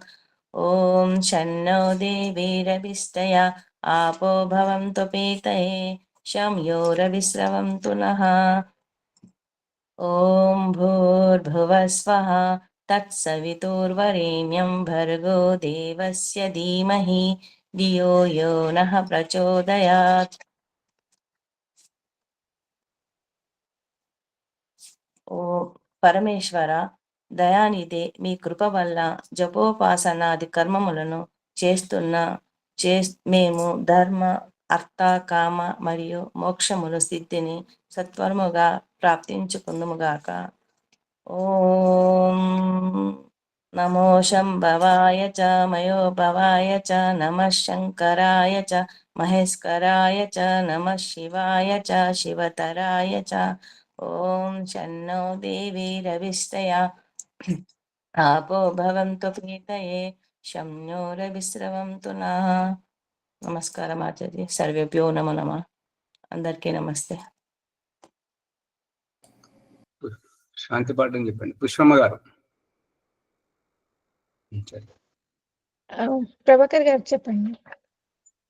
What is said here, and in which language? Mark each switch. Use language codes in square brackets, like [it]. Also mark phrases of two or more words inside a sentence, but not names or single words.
[sa] ॐ शन्नो देवीरविष्टया आपो भवन्तु पीतये शं योरविस्रवन्तु नः. ॐ भूर्भुवस्वः तत्सवितुर्वरेण्यं भर्गो देवस्य धीमहि धियो यो नः प्रचोदयात्. [te] ఓ పరమేశ్వర దయానిధి, మీ కృప వల్ల జపోపాసనాది కర్మములను మేము ధర్మ అర్థ కామ మరియు మోక్షముల స్థితిని సత్వరముగా ప్రాప్తించుకుందుముగాక. [sa] ఓం నమో శంభవాయ చ మయోభవాయ చ నమః శంకరాయ చ మహేశ్వరాయ చ నమః శివాయ చ శివతరాయ చ. ఓం శన్నో దేవీరవిష్టయా आपो भवन्तु प्रीतये शं नो रविस्रवन्तु नः. [te] నమస్కారం ఆచార్య. [sa] సర్వేభ్యో నమో నమః. [te] అందరికీ నమస్తే. శాంతి పాఠం చెప్పండి పుష్పమ్మ గారు. ప్రభాకర్ గారు చెప్పండి.